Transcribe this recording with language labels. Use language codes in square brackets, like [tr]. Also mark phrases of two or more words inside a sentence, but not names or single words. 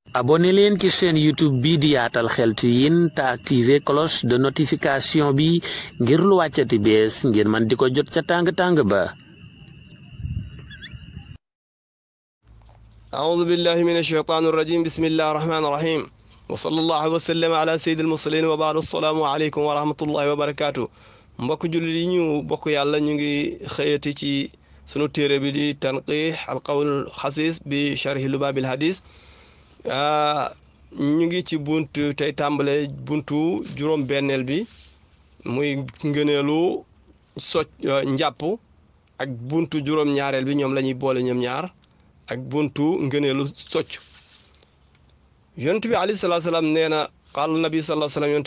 [wo] abonné leen ci chaîne YouTube bi di Yaatal Xeltu Yin te [fr] activé cloche de notification [wo] bi ngir lu wàccati bees ngir man di ko jot ca tàng-tàng ba. [ar] أعوذ بالله من الشيطان الرجيم بسم الله الرحمن الرحيم وصلى الله وسلم على سيد المرسلين وبعد السلام عليكم ورحمة الله وبركاته [wo] mbokk jullit yi ñu bokk yàlla ñu ngi xëyati ci sunu téere bi di tanqiix alqawl xasiis bi sharhi lubaabil hadis ñu ngi ci buntu tey tàmbale buntu juróom benneel bi muy ngëneelu njàpp ak buntu juróom ñaareel bi ñoom la ñuy boole ñoom ñaar ak buntu ngëneelu socc yonent bi [ar] عليه الصلاة السلام [wo] nee na [ar] قال النبي صلى الله عليه وسلم